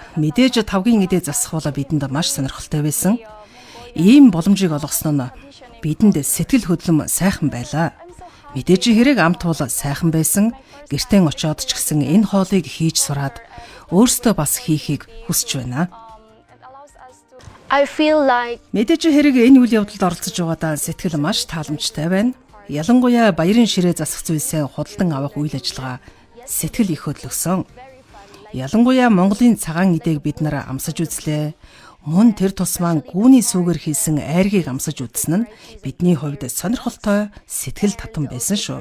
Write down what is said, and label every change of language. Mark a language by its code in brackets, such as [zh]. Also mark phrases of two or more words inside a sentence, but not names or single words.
[mn] Мэдээж тавгийн идээ засах бол бидэнд маш сонирхолтой байсан. Ийм боломжийг олгосон нь бидэнд сэтгэл хөдлөм сайхан байлаа. Мэдээж хэрэг амт бол сайхан байсан. Гэртээ очиод ч гэсэн энэ хоолыг хийж сураад өөрсдөө бас хийхийг хүсэж байна. [en] I feel like [mn] Мэдээж хэрэг энэ үйл явдалд оролцож байгаадаа сэтгэл маш тааламжтай байна. Ялангуяа баярын ширээ засах зүйлсээ худалдан авах үйл ажиллагаа сэтгэл их хөдлөсөн. Ялангуяа Монголын цагаан идээг бид нараа амсаж үзлээ. Мөн тэр тус маань гүүний сүгээр хийсэн айргийг амсаж үзсэн нь бидний хувьд сонирхолтой, сэтгэл татам байсан шүү.